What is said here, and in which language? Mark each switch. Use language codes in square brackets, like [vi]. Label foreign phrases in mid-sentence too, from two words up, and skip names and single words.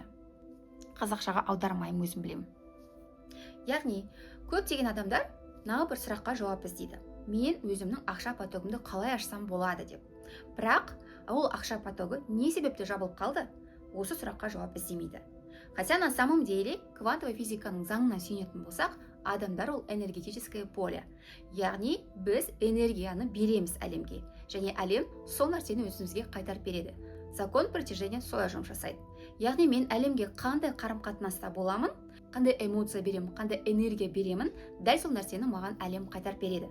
[kk] Қазақшаға аудармаймын, өзім білемін. Яғни көптеген адамдар мына бір сұраққа жауап іздейді. Мен өзімнің ақша потогымды қалай ашсам болады деп. Бірақ ол ақша потогы не себепті жабылып қалды? Осы сұраққа жауап іздемейді. [ru] Хотя на самом деле [kk] квантовой физиканың заңына сүйенетін болсақ, адамдар ол [ru] энергетическое поле. [kk] Яғни біз энергияны береміз әлемге, және әлем сол нәрсені өзімізге қайтарып береді. [ru] Закон притяжения [kk] солай жұмыс жасайды. Яғни мен әлемге қандай қарым-қатынаста боламын, қандай эмоция беремін, қандай энергия беремін, дәл сол нәрсені маған әлем қайтарып береді.